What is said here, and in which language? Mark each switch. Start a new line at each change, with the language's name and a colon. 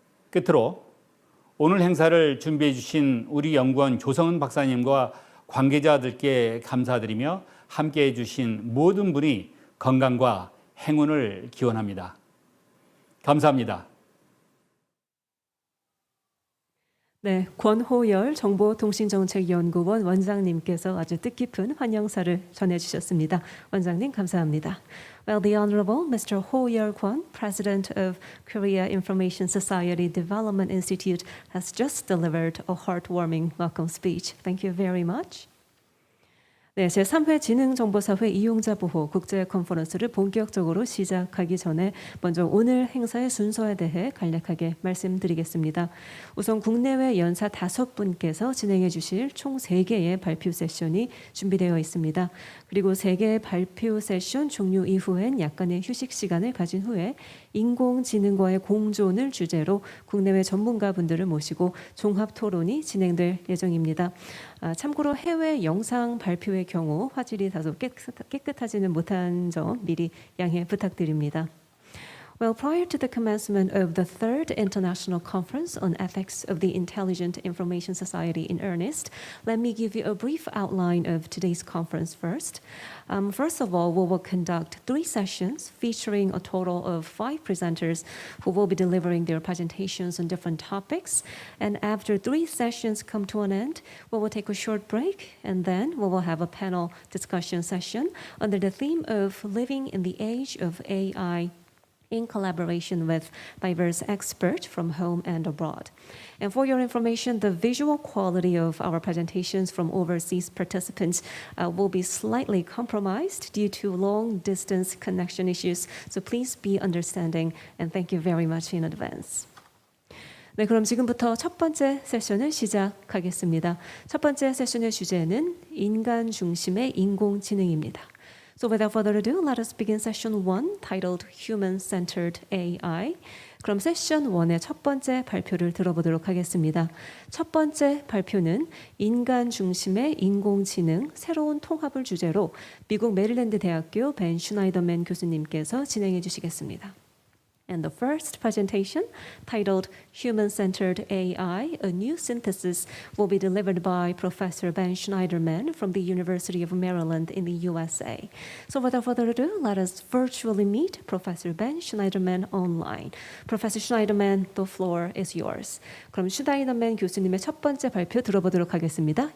Korean: 끝으로 오늘 행사를 준비해 주신 우리 연구원 조성은 박사님과 관계자들께 감사드리며 함께해 주신 모든 분이 건강과 행운을 기원합니다. 감사합니다. 네, 권호열 정보통신정책연구원 원장님께서 아주 뜻깊은 환영사를 전해주셨습니다. 원장님 감사합니다.
English: Well, the Honorable Mr. Ho Yeol-kwon, President of Korea Information Society Development Institute, has just delivered a heartwarming welcome speech. Thank you very much.
Korean: 네, 제3회 지능정보사회 이용자보호 국제컨퍼런스를 본격적으로 시작하기 전에 먼저 오늘 행사의 순서에 대해 간략하게 말씀드리겠습니다. 우선 국내외 연사 5분께서 진행해 주실 총 3개의 발표 세션이 준비되어 있습니다. 그리고 3개의 발표 세션 종료 이후엔 약간의 휴식 시간을 가진 후에 인공지능과의 공존을 주제로 국내외 전문가분들을 모시고 종합 토론이 진행될 예정입니다. 참고로 해외 영상 발표의 경우 화질이 다소 깨끗하지는 못한 점 미리 양해 부탁드립니다.
English: Well, prior to the commencement of the third International Conference on Ethics of the Intelligent Information Society in earnest, let me give you a brief outline of today's conference first. First of all, we will conduct 3 sessions featuring a total of 5 presenters who will be delivering their presentations on different topics. And after 3 sessions come to an end, we will take a short break, and then we will have a panel discussion session under the theme of Living in the Age of AI, in collaboration with diverse experts from home and abroad. And for your information, the visual quality of our presentations from overseas participants will be slightly compromised due to long-distance connection issues, so please be understanding, and thank you very much in advance.
Korean: 네, 그럼 지금부터 첫 번째 세션을 시작하겠습니다. 첫 번째 세션의 주제는 인간 중심의 인공지능입니다.
English: So without further ado, let us begin session 1, titled Human-Centered AI.
Korean: 그럼 세션 1의 첫 번째 발표를 들어보도록 하겠습니다. 첫 번째 발표는 인간 중심의 인공지능 새로운 통합을 주제로 미국 메릴랜드 대학교 벤 슈나이더맨 교수님께서 진행해 주시겠습니다.
English: And the first presentation, titled Human-Centered AI, a New Synthesis, will be delivered by Professor Ben Schneiderman from the University of Maryland in the USA. So without further ado, let us virtually meet Professor Ben Schneiderman online. Professor Schneiderman, the floor is yours.
Korean: 그럼 슈나이더맨 교수님의 첫 번째 발표 들어보도록 하겠습니다.